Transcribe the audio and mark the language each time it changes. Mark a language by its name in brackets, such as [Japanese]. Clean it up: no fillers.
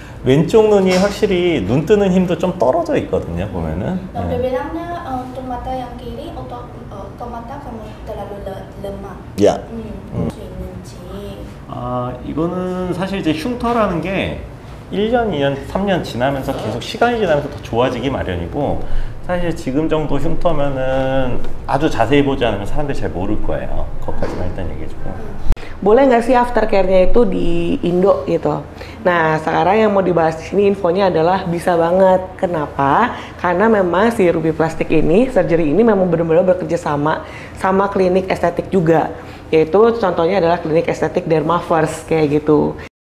[Korean] 왼쪽 눈이 확실히 눈 뜨는 힘도 좀 떨어져 있거든요, 보면은. [Indonesian] Dokter bilangnya untuk mata yang kiri untuk mata kamu terlalu lemah. Ya. [Korean] 있는지. 아, 이거는 사실 이제 흉터라는 게 1년, 2년, 3년 지나면서 계속 시간이 지나면서 더 좋아지기 마련이고, 사실 지금 정도 흉터면은 아주 자세히 보지 않으면 사람들이 잘 모를 거예요. 그것까지만 일단 얘기해주고. [Indonesian] Boleh nggak sih aftercare-nya itu di Indo gitu? Nah, sekarang yang mau dibahas di sini infonya adalah bisa banget. Kenapa? Karena memang si Ruby Plastik ini, surgery ini memang benar-benar bekerja sama klinik estetik juga. Yaitu contohnya adalah klinik estetik Dermaverse kayak gitu.